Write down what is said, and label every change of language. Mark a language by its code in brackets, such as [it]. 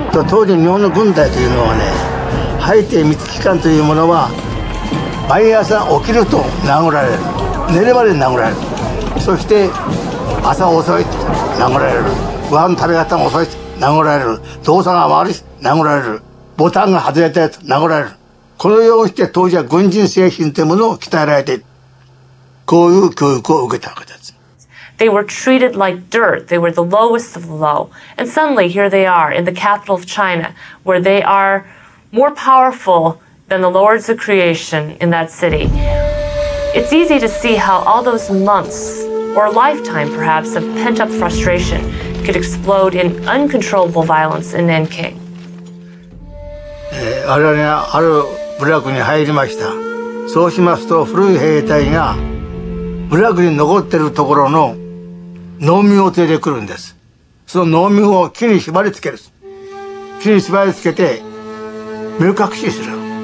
[ja] 当時日本の軍隊というのはね、排定密機関というものは毎朝起きると殴られる、寝ればで殴られる、そして朝遅いと殴られる、ご飯食べ方が遅いと殴られる、動作が悪いと殴られる、ボタンが外れたやつ殴られる。このようにして当時は軍人精神というものを鍛えられて、こういう教育を受けたわけです。 [en] They were treated like dirt. They were the lowest of the low. And suddenly, here they are in the capital of China, where they are more powerful than the lords of creation in that city. It's easy to see how all those months, or a lifetime perhaps, of pent-up frustration could explode in uncontrollable violence in Nanking. [ja] 我々がある部落に入りました。そうしますと、古い兵隊が部落に残っているところの農民を連れてくるんです。その農民を木に縛り付ける。木に縛り付けて目隠しする。